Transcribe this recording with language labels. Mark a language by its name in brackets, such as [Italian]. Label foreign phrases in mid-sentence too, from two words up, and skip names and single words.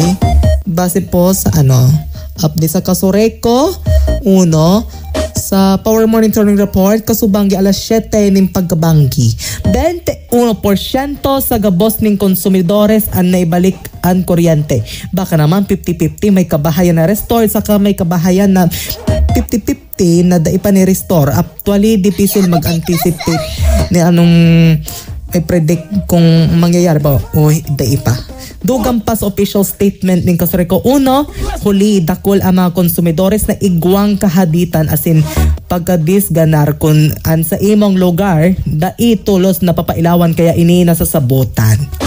[Bikol] Base po sa update sa Kasureko, sa Power Monitoring Report, kasubanggi alas 7 ng pagkabanggi. 21% sa gabos ng konsumidores ang naibalik ang kuryente. Baka naman 50-50 may kabahayan na restore, saka may kabahayan na 50-50 na dai pa ni restore. Actually, difficile mag-anticipate ni anong i-predict kung mangyayari ba o dai pa. Dugang pa sa [English] official statement [Bikol] ng Kasureko, huli dakol ang mga konsumidores na igwang kahaditan asin pagkadisganar kung an sa imong lugar dai tulos na papailawan kaya ini nasasabutan.